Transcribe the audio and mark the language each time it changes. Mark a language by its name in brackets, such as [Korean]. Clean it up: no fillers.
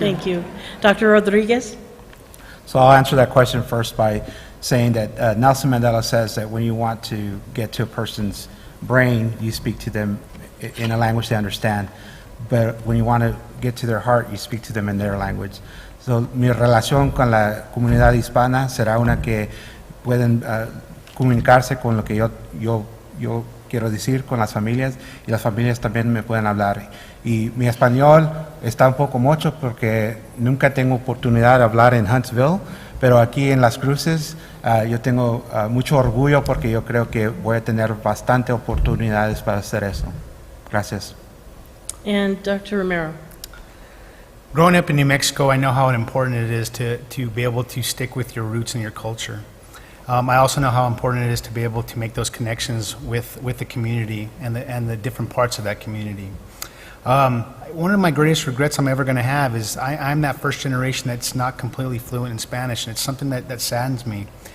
[English] Thank you. Dr. Rodriguez? So I'll answer that question first by saying that Nelson Mandela says that when you want to get to a person's brain, you speak to them in a language they understand. But when you want to get to their heart, you speak to them in their language. [Spanish] So mi relación con la comunidad hispana será una que pueden comunicarse con lo que yo quiero decir con las familias y las familias también me pueden hablar. Y mi español está un poco mocho porque nunca tengo oportunidad de hablar en Huntsville, pero aquí en Las Cruces yo tengo mucho orgullo porque yo creo que voy a tener bastante oportunidades para hacer eso. Gracias. [English] And Dr. Romero? Growing up in New Mexico, I know how important it is to be able to stick with your roots and your culture. I also know how important it is to be able to make those connections with the community and the different parts of that community. One of my greatest regrets I'm ever going to have is I'm that first generation that's not completely fluent in Spanish, and it's something that saddens me.